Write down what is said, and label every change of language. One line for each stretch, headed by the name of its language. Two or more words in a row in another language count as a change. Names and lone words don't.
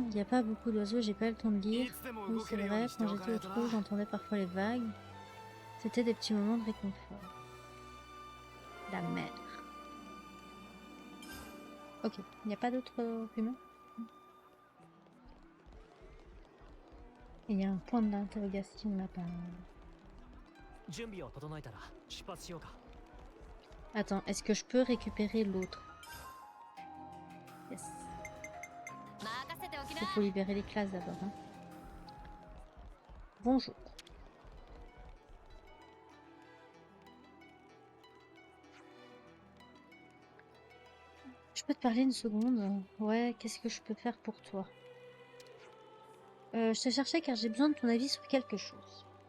French: Il n'y a pas beaucoup d'oiseaux, j'ai pas le temps de lire. Oui, c'est vrai, quand j'étais au trou, j'entendais parfois les vagues. C'était des petits moments de réconfort. La mer. Ok, il n'y a pas d'autres humains? Il y a un point d'interrogation là-bas.
Japanese: 準備を整えたら出発しようか。
French: Attends, est-ce que je peux récupérer l'autre? Yes.
Japanese: 任せておきな
French: Il faut libérer les classes d'abord. Hein. Bonjour. Je peux te parler une seconde? Ouais, qu'est-ce que je peux faire pour toi? Je te cherchais car j'ai besoin de ton avis sur quelque chose.